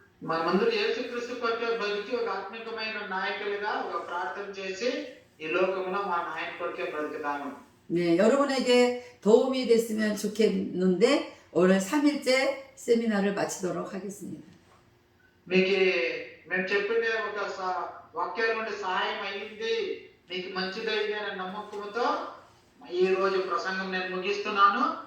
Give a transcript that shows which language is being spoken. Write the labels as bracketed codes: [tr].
[te] మనమందరూ యేసుక్రీస్తు కొరకు బతికి ఒక ఆత్మికమైన నాయకులుగా ఒక ప్రార్థన చేసి ఈ లోకంలో మా నాయన కొరకే బ్రతుకుతాము. [ko] 네, 여러분에게 도움이 됐으면 좋겠는데 오늘 3일째 세미나를 마치도록 하겠습니다. [te] మీకు మేము చెప్పిండే ఒక వాక్యాల నుండి సహాయం అయ్యింది, మీకు మంచిదైంది అనే నమ్మకంతో ఈ రోజు ప్రసంగం నేను ముగిస్తున్నాను.